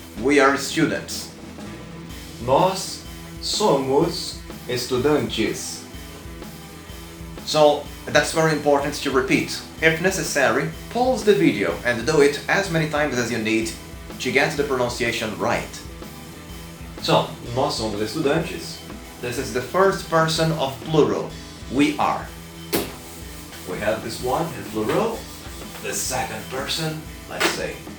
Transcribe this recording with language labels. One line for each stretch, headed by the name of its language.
English: We are students.
Portuguese: Nós somos estudantes.
English: So, that's very important to repeat. If necessary, pause the video and do it as many times as you need to get the pronunciation right.
Portuguese: So, nós somos estudantes.
English: This is the first person of plural. We are. We have this one in plural. The second person, let's say.